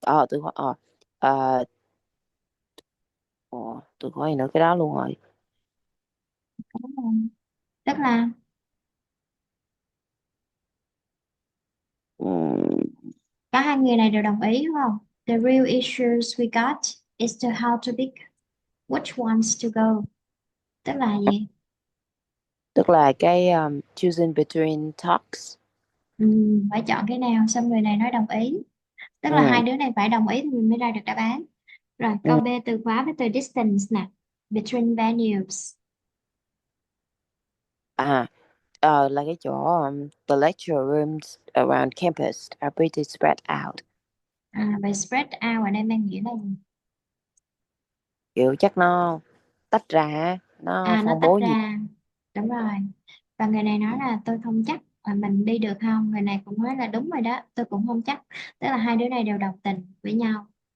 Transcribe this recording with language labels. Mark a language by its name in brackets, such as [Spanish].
[Vietnamese] Từ khóa ờ, từ khóa gì nữa, cái đó luôn rồi. Đúng rồi. Tức là Ừ. cả hai người này đều đồng ý đúng không? [English] The real issues we got is to how to pick which ones to go. [Vietnamese] Tức là gì? Tức là cái [English] choosing between talks. [Vietnamese] Phải chọn cái nào, xong người này nói đồng ý. Tức là Ừ. hai đứa này phải đồng ý thì mình mới ra được đáp án. Rồi câu Ừ. B, từ khóa với từ distance nè. [English] Between venues. [Vietnamese] à là cái chỗ [English] the lecture rooms around campus are pretty spread out. [Vietnamese] Vậy spread out ở đây mang nghĩa là gì? Kiểu chắc nó tách ra á, nó Nó phân tách bố nhiều. ra. Đúng rồi. Và người này nói là tôi không chắc là mình đi được không. Người này cũng nói là đúng rồi đó, tôi cũng không chắc. Tức là hai đứa này đều đồng tình với nhau.